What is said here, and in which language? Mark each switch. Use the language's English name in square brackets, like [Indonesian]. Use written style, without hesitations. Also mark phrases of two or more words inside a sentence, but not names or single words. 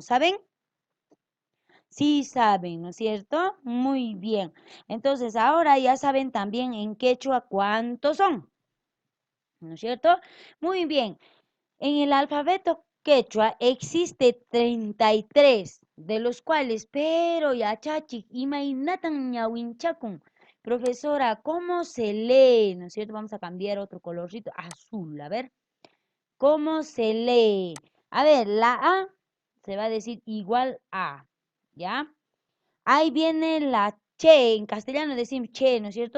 [Spanish] ¿Saben? Sí saben, ¿no es cierto? Muy bien. Entonces, ahora ya saben también en quechua cuántos son, ¿no es cierto? Muy bien. En el alfabeto quechua existe 33, de los cuales, pero [Quechua] yachachi, imainatan ñawinchakun. [Spanish] Profesora, ¿cómo se lee? ¿No es cierto? Vamos a cambiar otro colorcito, azul, a ver. ¿Cómo se lee? A ver, la A se va a decir igual a, ¿ya? Ahí viene la che, en castellano decimos che, ¿no es cierto?